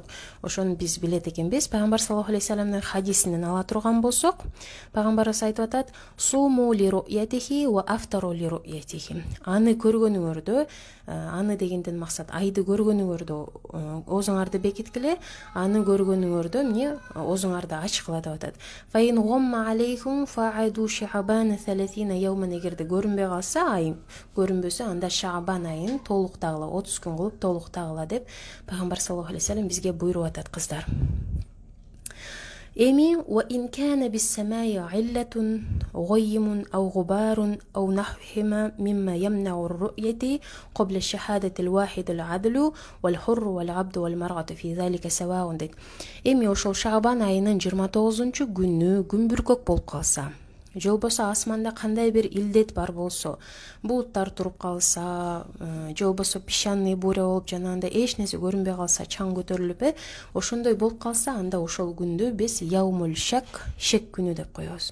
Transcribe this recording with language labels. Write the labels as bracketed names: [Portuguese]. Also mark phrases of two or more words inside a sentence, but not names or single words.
[Kyrgyz] Ошону биз билет экенбиз. Пайгамбар [Arabic] صلى الله عليه وسلم [Kyrgyz] хадисинен ала турган болсок, пайгамбарыбыз айтып атат: [Arabic] "صوموا لرؤيته وأفطروا لرؤيته." [Kyrgyz] Аны көргөнүңөрдө, аны дегенден максат айды көргөнүңөрдө оозуңарды бекиткиле, аны көргөнүңөрдө эмне оозуңарды ачкыла деп атат. [Arabic] فإن غم عليكم فعدوا شعبان 30 يوما. [Kyrgyz] Эгерде көрүнбөй калса, ай көрүнбөсө, анда Шаабан айын толуктагыла, 30 күн кылып толуктагыла деп пайгамбар [Arabic] صلى الله عليه وسلم [Kyrgyz] бизге буйруп атат кыздар. [Arabic] Эми وإن كان بالسماء علة غيم أو غبار أو نحوهما مما يمنع الرؤية قبل الشهادة الواحد العدل والحر والعبد والمرأة في ذلك سواء дейт. [Kyrgyz] Эми ошол Шаабан айынын 29-күнү күн бүркөк болуп калса, же болбосо асманда кандай бир илдет бар болсо, булуттар туруп калса, же болбосо [Russian] песчаный буря [Kyrgyz] болуп жанагындай эч нерсе көрүнбөй калса, чаң көтөрүлүп, ошондой болуп калса, анда ошол күндү биз [Arabic] يوم الشك, [Kyrgyz] шек күнү деп коебуз.